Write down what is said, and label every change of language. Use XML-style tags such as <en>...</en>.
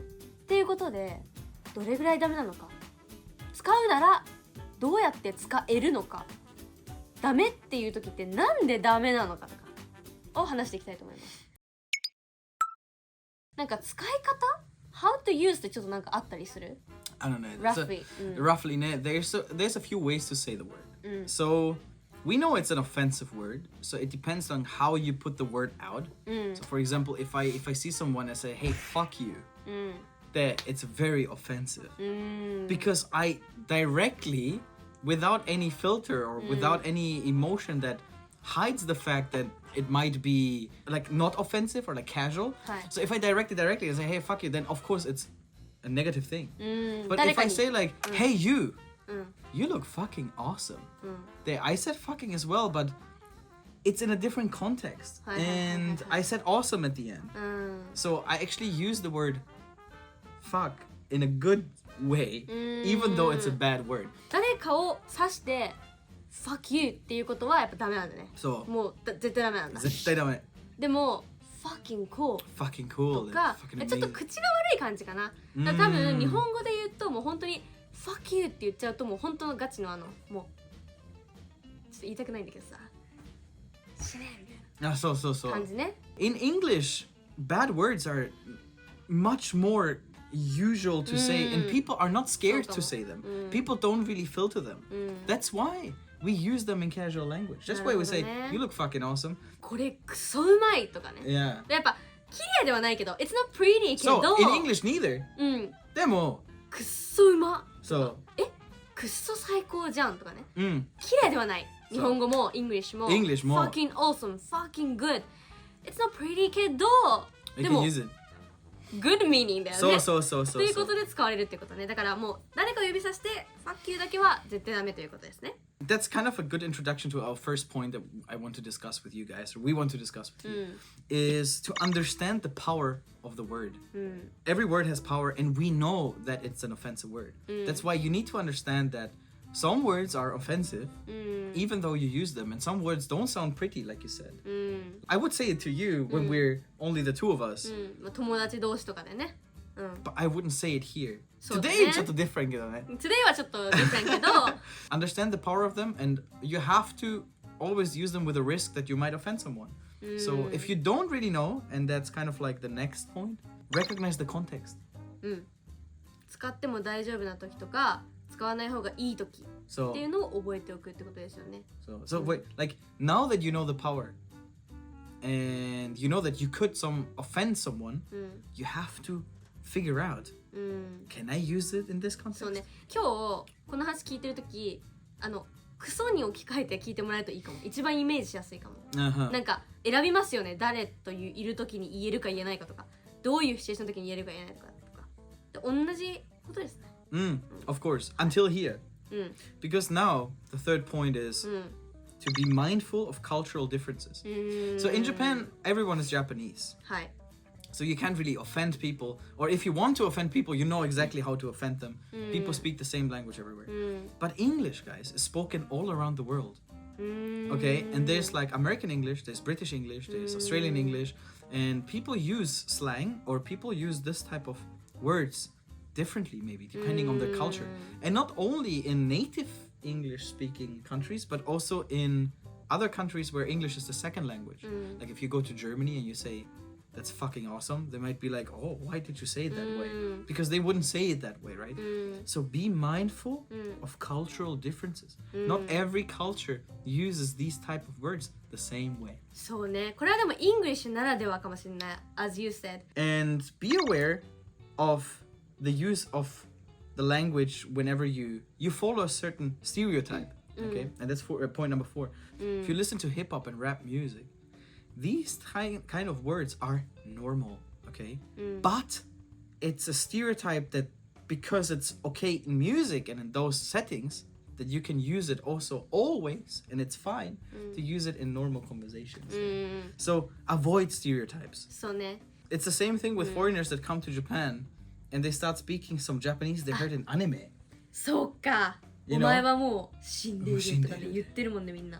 <ja>っていうことで、どれぐらいダメなのか、使うならどうやって使えるのか、ダメっていう時ってなんでダメなのかとかを話していきたいと思います。なんか使い方</ja> <en>How to use</en> <ja>ってちょっとなんかあったりする？</ja> <en>I don't know. Roughly. Roughly, there's a few ways to say the word. So we know it's an offensive word, so it depends on how you put the word out. So for example, if I see someone and say, hey, fuck you, that it's very offensive. Because I directly, without any filter or without any emotion that hides the fact that it might be like not offensive or like casual. So if I direct it directly and say, hey, fuck you, then of course it's a negative thing. But if I say like, hey, you look fucking awesome. I said fucking as well, but it's in a different context. And I said awesome at the end. So I actually use the word fuck in a good way, even though it's a bad word.</en> <ja>誰かを指して</ja> <en>fuck you</en> <ja>っていうことはやっぱダメなんだね。そう。もう絶対ダメなんだ。絶対ダメ。でも</ja> <en>fucking cool</en> <ja>とかちょっと口が悪い感じかな。だから多分日本語で言うともう本当に</ja> <en>fuck you</en> <ja>って言っちゃうともう本当のガチのもうちょっと言いたくないんだけどさ、死ねみたいな。そう感じね。</ja> <en>In English, bad words are much more usual to say, and people are not scared to say them. People don't really filter them. That's why we use them in casual language. That's why we say, you look fucking awesome.</en> <ja>これクソうまいとかね。</ja> <en>Yeah.</en> <ja>やっぱ綺麗ではないけど、</ja> <en>it's not pretty</en> <ja>けど。</ja> <en>So, in English neither.</en> <ja>でも、くっそうま。そう。くっそ最高じゃんとかね。綺麗ではない。日本語も</ja> <en>English も fucking awesome, fucking good. It's not pretty</en> <ja>けど、でも</ja> <en>good meaning</en> <ja>だよね。そう。ということで使われるってことね。だからもう誰かを指さして</ja> <en>fuck you</en> <ja>だけは絶対ダメということですね。</ja> <en>That's kind of a good introduction to our first point that I want to discuss with you guys, or we want to discuss with you, is to understand the power of the word. Every word has power, and we know that it's an offensive word. That's why you need to understand that some words are offensive, even though you use them, and some words don't sound pretty, like you said. I would say it to you when we're only the two of us.</en> <ja>友達同士とかでね。</ja> <en>But I wouldn't say it here.</en> <ja>そうだね。</ja> <en>Today,</en> <ja>ちょっと</ja> <en>different</en> <ja>けどね。</ja> <en>Today</en> <ja>はちょっと</ja> <en>different</en> <ja>けど。</ja> <en>Understand the power of them, and you have to always use them with a risk that you might offend someone. So if you don't really know, and that's kind of like the next point, recognize the context.</en> <ja>使っても大丈夫な時とか、使わない方がいい時っていうのを覚えておくってことですよね。</ja> <en>So wait, like now that you know the power, and you know that you could offend someone, you have to figure out, can I use it in this context?</en> <ja>そうね。今日この話聞いてる時、クソに置き換えて聞いてもらえるといいかも。一番イメージしやすいかも。なんか選びますよね。誰といる時に言えるか言えないかとか、どういうシチュエーションの時に言えるか言えないかとか。同じことですね。</ja> <en>Of course, until here. Because now the third point is to be mindful of cultural differences. So in Japan, everyone is Japanese.</en> <ja>はい。</ja> <en>So you can't really offend people, or if you want to offend people, you know exactly how to offend them. People speak the same language everywhere. But English, guys, is spoken all around the world. Okay, and there's like American English, there's British English, there's Australian English, and people use slang or people use this type of words differently, maybe depending on their culture. And not only in native English speaking countries, but also in other countries where English is the second language. Like if you go to Germany and you say, that's fucking awesome, they might be like, oh, why did you say it that way? Because they wouldn't say it that way, right? So be mindful of cultural differences. Not every culture uses these type of words the same way.</en> <ja>そうね。これはでも English ならではかもしれない。</ja> <en>As you said. And be aware of the use of the language whenever you follow a certain stereotype. Okay? And that's point number 4. If you listen to hip-hop and rap music, these kind of words are normal, okay? But it's a stereotype that because it's okay in music and in those settings, that you can use it also always, and it's fine to use it in normal conversations. So avoid stereotypes.</en> <ja>そうね。</ja> <en>It's the same thing with foreigners that come to Japan and they start speaking some Japanese they heard in anime.</en> <ja>そうか。</ja> <en>You</en> <ja>お</ja> <en>know?</en> <ja>前はもう死んでいるとかで言ってるもんねみんな。</ja>